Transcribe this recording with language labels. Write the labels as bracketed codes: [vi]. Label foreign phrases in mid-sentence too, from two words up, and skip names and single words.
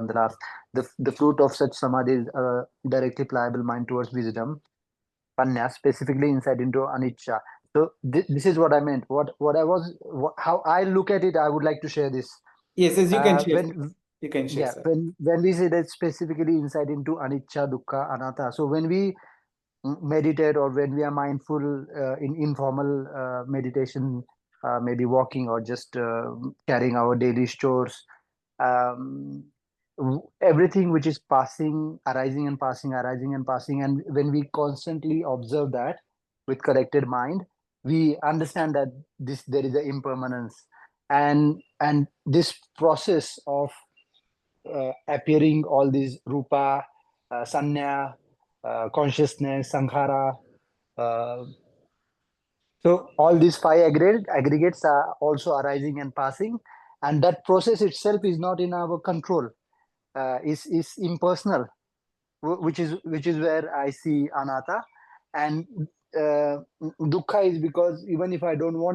[en] The last, the fruit of such samadhi is directly pliable mind towards wisdom, panya, specifically insight into anicca. So this is what I meant. How I look at it. I would like to share this. Yes, you can share. When You can share, yeah, sir. when we say that specifically insight into [pi] anicca, dukkha, anatta. [en] So when we meditate or when we are mindful in informal meditation, maybe walking or just carrying our daily chores, um, everything which is passing, arising and passing, arising and passing, and when we constantly observe that with corrected mind, we understand that there is an impermanence, and this process of appearing all these [pi] rupa, sanya, [en] consciousness, sankhara. Uh, so all these five aggregates are also arising and passing, and that process itself is not in our control. Is impersonal, which is where I see anatta, and dukkha is because even if I don't want